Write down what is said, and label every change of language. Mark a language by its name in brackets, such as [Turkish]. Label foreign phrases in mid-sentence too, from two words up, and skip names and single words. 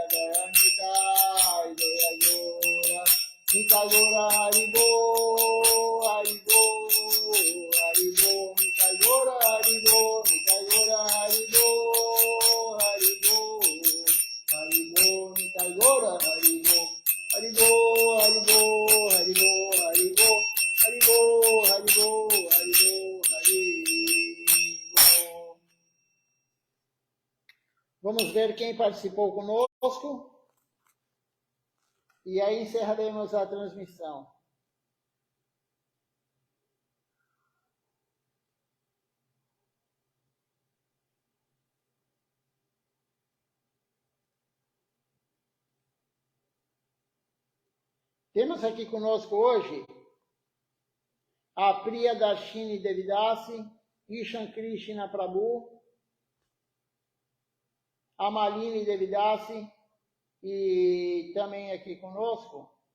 [Portuguese] Jaya Nitai, Jaya Gora, Nitai Gora Haribo, Haribo, Haribo, Nitai Gora Haribo, Nitai Gora Haribo, Haribo, Haribo, Nitai Gora Haribo, Haribo, Haribo, Haribo, Haribo, Haribo, Haribo, Haribo, Haribo. Vamos ver quem participou conosco. E aí encerraremos a transmissão. Temos aqui conosco hoje a Priya Darshini Devidasi, Ishan Krishna Prabhu, a Malini Devidasi, e também aqui conosco